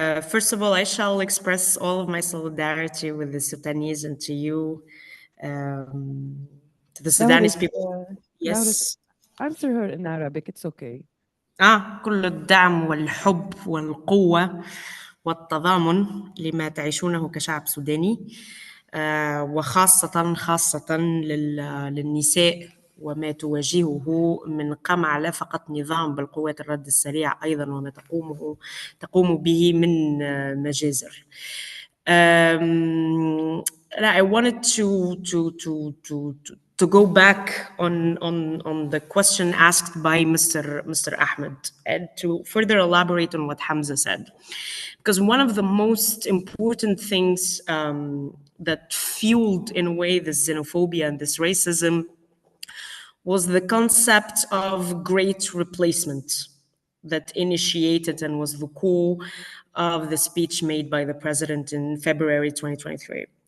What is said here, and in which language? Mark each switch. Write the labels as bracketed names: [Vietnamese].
[English] First of all, I shall express all of my solidarity with the Sudanese and to you, to the Sudanese people. Yes. Answer her in Arabic, it's okay. [Arabic] كل الدعم والحب والقوة والتضامن لما تعيشونه كشعب سوداني، وخاصة للنساء وما تواجهه من قمع لا فقط نظام بالقوات الرد السريع أيضا وما تقوم به من مجازر. [English] I wanted to go back on the question asked by Mr. Ahmed and to further elaborate on what Hamza said. Because one of the most important things that fueled, in a way, this xenophobia and this racism was the concept of great replacement that initiated and was the core of the speech made by the president in February 2023.